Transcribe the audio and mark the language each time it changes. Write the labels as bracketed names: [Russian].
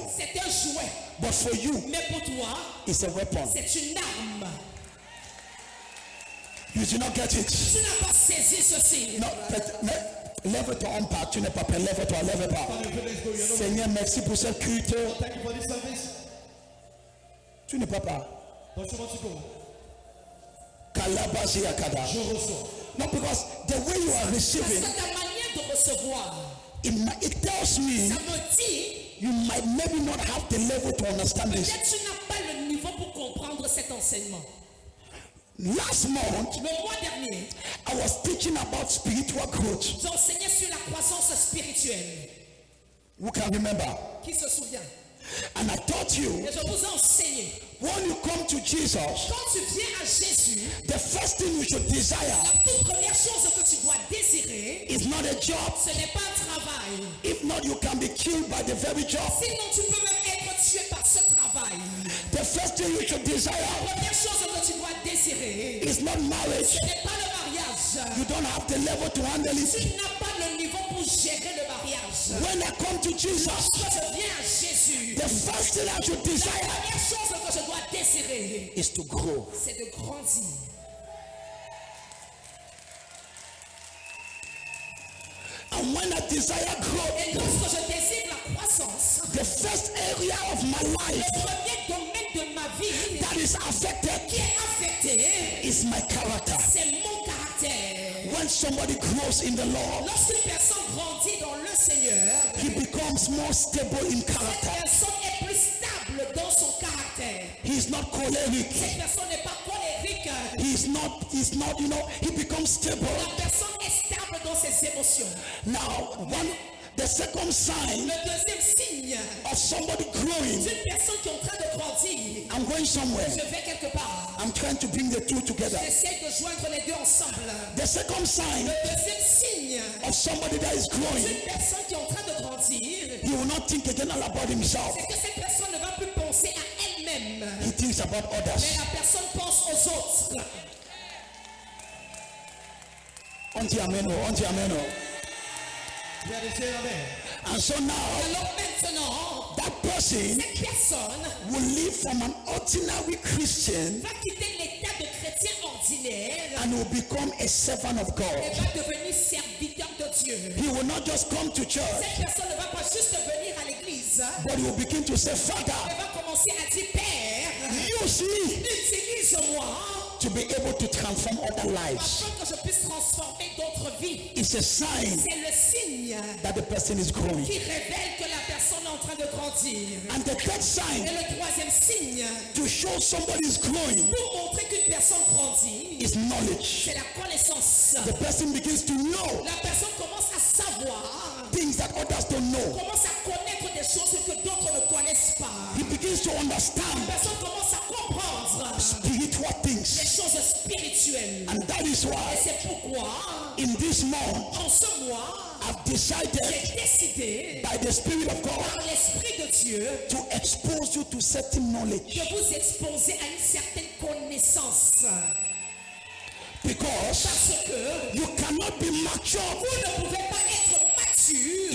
[French] c'est un jouet. [English] But for you, [French] Mais pour toi, [English] it's a weapon. [French] c'est une arme. [English] You do not get it. [French] Tu n'as pas saisi ceci. Non, lève-toi en part. Tu n'es pas prêt. Lève-toi, lève-toi. [English] Let's go. You're not. [French] Seigneur, merci pour cette culte. [English] Thank you for this service. [French] Tu n'es pas prêt. [English] Don't you want to go? Kalabasi Yakada. [French] Je reçois. [English] No, because the way you are [French] Parce [English] receiving, [French] que ta manière de recevoir, [English] it tells me [French] ça me dit, [English] you might maybe not have the level to understand this. [French] peut-être tu n'as pas le niveau pour comprendre cet enseignement. [English] Last month, [French] Le mois dernier, [English] I was teaching about spiritual growth. [French] j'enseignais sur la croissance spirituelle. [English] Who can remember? [French] Qui se souvient? [English] And I taught you, [French] Et je vous ai enseigné. [English] when you come to Jesus, [French] Quand tu viens à Jésus, [English] the first thing you should desire [French] la toute première chose que tu dois désirer, [English] is not a job. [French] ce n'est pas un travail. [English] If not, you can be killed by the very job. [French] Sinon, tu peux même être tué par ce travail. [English] The first thing you should [French] La [English] desire [French] première chose que tu dois désirer, [English] is not not marriage. [French] Ce n'est pas le mariage. [English] You don't have the level to handle it. [French] Tu n'as pas le niveau pour gérer le mariage. [English] When I come to Jesus, [French] Quand je viens à Jésus, [English] the first thing I should [French] la [English] desire [French] première chose que je dois désirer, [English] is to grow. [French] c'est de grandir. [English] And when I desire growth, [French] Et lorsque je désire la croissance, [English] the first area of my [French] le [English] life [French] premier domaine de ma vie [English] that is affected [French] qui est affecté, [English] is my character. [French] c'est mon caractère. [English] When somebody grows in the Lord, [French] Lorsqu'une personne grandit dans le Seigneur, [English] he becomes more stable in [French] cette [English] character. [French] personne est plus stable dans son caractère. [English] He is not choleric. [French] Cette personne n'est pas colérique. [English] He's not, he becomes stable. [French] La personne est stable dans ses émotions. [English] Now, the second sign [French] Le deuxième signe [English] of somebody growing, [French] d'une personne qui est en train de grandir, [English] I'm going somewhere. [French] je vais quelque part. [English] I'm trying to bring the two together. [French] J'essaie de joindre les deux ensemble. [English] The second sign [French] Le deuxième signe [English] of somebody that is growing, [French] d'une personne qui est en train de grandir, [English] he will not think again about himself. [French] c'est que cette personne ne va plus penser à elle-même, [English] He thinks about [French] mais [English] others. [French] la personne pense aux autres. Unto Ameno, unto Ameno. Vous allez dire amen. [English] And so now, [French] Alors maintenant, [English] that person [French] cette personne [English] will live from an ordinary Christian [French] va quitter l'état de chrétien ordinaire [English] and will become a servant of [French] et [English] God. [French] va devenir serviteur de Dieu. [English] He will not just come to church, [French] Cette personne ne va pas juste venir à l'église, [English] but he will begin to say, Father, [French] elle va commencer à dire, Père, [English] use me [French] utilise-moi [English] to be able to transform other lives. [French] afin que je puisse transformer d'autres vies. [English] It's a sign [French] C'est le signe [English] that the person is growing. [French] qui révèle que la personne est en train de grandir. [English] And the third [French] Et [English] sign [French] le troisième signe [English] to show somebody is growing [French] pour montrer qu'une personne grandit, [English] is knowledge. [French] c'est la connaissance. [English] The person begins to know [French] La personne commence à savoir, [English] things that others don't know. [French] commence à connaître des choses que d'autres ne connaissent pas. [English] He begins to [French] La [English] understand [French] personne commence à comprendre [English] spiritual [French] les [English] things. [French] choses spirituelles. [English] And that is [French] Et [English] why [French] c'est pourquoi, [English] in this month [French] en ce mois, [English] I've decided [French] j'ai décidé, [English] by the Spirit of God [French] par l'Esprit de Dieu, [English] to expose you to certain knowledge. [French] de vous exposer à une certaine connaissance. [English] Because [French] Parce que [English] you cannot be mature [French] vous ne pouvez pas être mature